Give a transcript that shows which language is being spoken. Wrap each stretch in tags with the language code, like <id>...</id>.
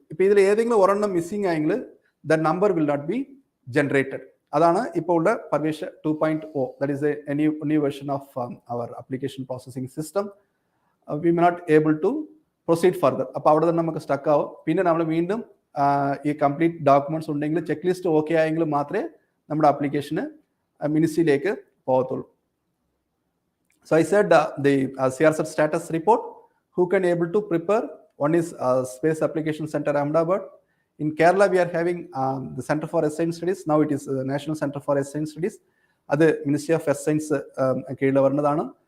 <ml>ഇപ്പോൾ ഇതിൽ ഏതെങ്കിലും ഒരെണ്ണം മിസ്സിംഗ് ആയെങ്കിൽ</ml> <en>the number will not be generated.</en> <ml>അതാണ് ഇപ്പോൾ ഉള്ള</ml> <en>Parivesh 2.0. that is a new version of our application processing system. We may not able to proceed further.</en> <ml>അപ്പോൾ അവിടെ തന്നെ നമുക്ക് സ്റ്റക്ക് ആവും. പിന്നെ നമ്മൾ വീണ്ടും ഈ കംപ്ലീറ്റ് ഡോക്യുമെന്റ്സ് ഉണ്ടെങ്കിൽ ചെക്ക് ലിസ്റ്റ് ഓക്കെ ആയെങ്കിൽ മാത്രമേ നമ്മുടെ ആപ്ലിക്കേഷന് മിനിസ്ട്രിയിലേക്ക് പോകത്തുള്ളൂ.</ml> <en>So I said the CRZ status report, who can able to prepare? One is Space Application Center Ahmedabad. In Kerala we are having the Center for Science Studies. Now it is National Center for Science Studies.</en> <ml>അത് Ministry of Science കീഴിൽ വരുന്നതാണ്.</ml>